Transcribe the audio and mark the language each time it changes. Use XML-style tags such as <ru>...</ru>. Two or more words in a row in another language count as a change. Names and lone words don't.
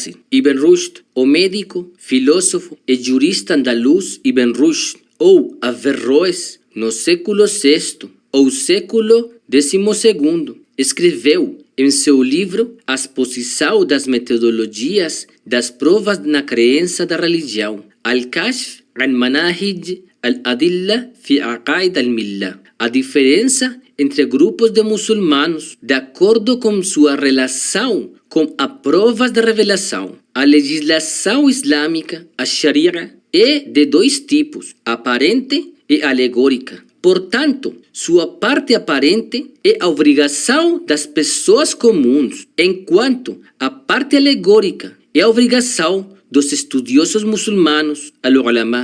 <pt>Ibn Rushd, o médico, filósofo e jurista andaluz Ibn Rushd, ou Averroes, no século VI ou século XII, escreveu em seu livro A Exposição das Metodologias das Provas na Crença da Religião,</pt> <ar>الكشف عن مناهج الأدلة في عقائد الملة,</ar> <pt>a diferença entre grupos de muçulmanos de acordo com sua relação com as provas da revelação. A legislação islâmica, a Sharia, é de dois tipos, aparente e alegórica. Portanto, sua parte aparente é a obrigação das pessoas comuns, enquanto a parte alegórica é a obrigação dos estudiosos muçulmanos, al-ulama.</pt>